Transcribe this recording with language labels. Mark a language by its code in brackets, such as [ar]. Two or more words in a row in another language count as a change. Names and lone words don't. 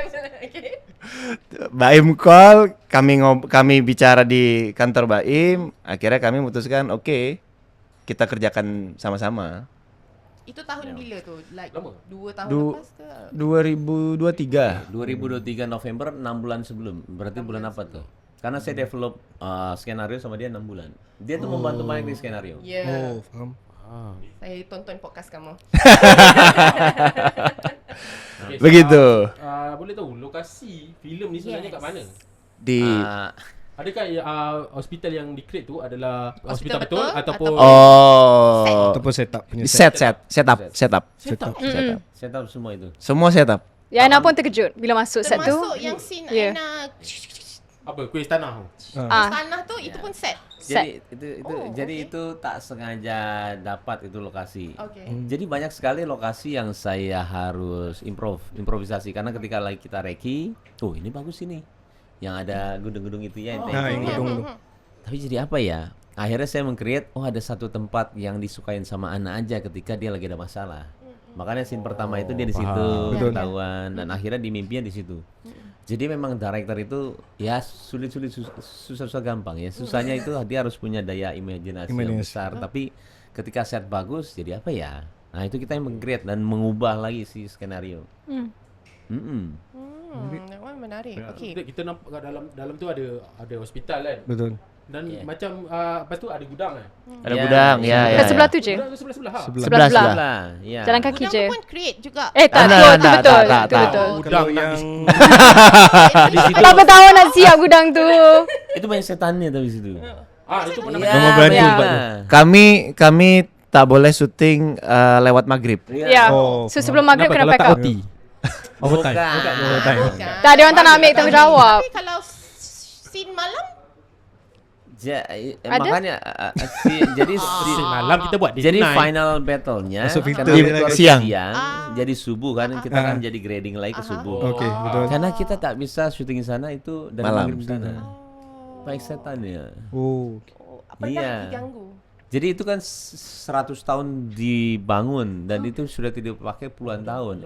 [id] Baim call, kami bicara di kantor Baim, akhirnya kami memutuskan oke, kita kerjakan sama-sama. [ms] Itu tahun bila tu? Like Lama. 2 tahun Du- lepas ke? [id] 2023. 2023 November 6 bulan sebelum. Berarti bulan apa tuh? Karena saya develop skenario sama dia 6 bulan. Dia tuh membantu banyak di skenario. Ya. [ms] Oh, faham. Saya tonton podcast kamu. Okay, Begitu. Boleh tahu lokasi filem ni sebenarnya kat mana? Di Ah, Adakah hospital yang di-create tu adalah Hospital hospital betul betul ataupun Oh. Ataupun setup punya Setup. setup? Setup semua itu. Semua setup. Ya, Ana pun terkejut bila masuk set tu. Termasuk yang scene Ya. Aina Apa kuis tanah tu? tanah tu, itu pun set. Jadi okay. itu tak sengaja dapat itu lokasi. Okay. [id] Jadi banyak sekali lokasi yang saya harus improvisasi karena ketika lagi kita reki, oh ini bagus ini. Yang ada gedung-gedung itu ya. [ms] yang gedung tu. [id] Tapi jadi apa ya? Akhirnya saya meng-create, ada satu tempat yang disukain sama anak aja ketika dia lagi ada masalah. Makanya scene pertama itu dia di situ, ketahuan, dan akhirnya di mimpinya di situ. Jadi memang director itu ya sulit-sulit susah-susah gampang ya. Susahnya itu dia harus punya daya imajinasi yang besar. Tapi ketika set bagus, jadi apa ya? Nah itu kita yang meng-create dan mengubah lagi si skenario. [en] That one menarik. Okay. [ms] Kita nampak kat dalam tu ada hospital kan. Betul. Dan macam lepas tu ada gudang kan. Ada gudang, ya. Kat sebelah tu je. Gudang tu sebelah-sebelah. Sebelah-sebelah. Ya. Jalan kaki Gudang je. tu pun create juga. Tak, Nah, tu tak, betul. tak, Tu tak. betul. Gudang yang Berapa tahun nak siap gudang tu? [id] Itu banyak setannya tapi situ. itu pun Iya, [ms] Nama berhantu iya. tempat tu. Kami tak boleh syuting lewat maghrib. Ya. Oh, So sebelum maghrib kena pack up. OT? Overtime. Tak ada orang tak nak ambil tanggungjawab. Tapi kalau scene malam, Ada? [id] Makanya jadi [ms] Malam kita buat [id] jadi night. final battle-nya Masuk karena filter dia lagi. keluar Siang. jadi subuh kan kita kan jadi grading lagi ke subuh. [ms] Okey, betul. [id] Karena kita tak bisa syuting di sana itu dari Malam. maghrib sana. Baik setannya. Oh. pernah Iya. diganggu. Jadi itu kan 100 tahun dibangun dan itu sudah tidak dipakai puluhan tahun.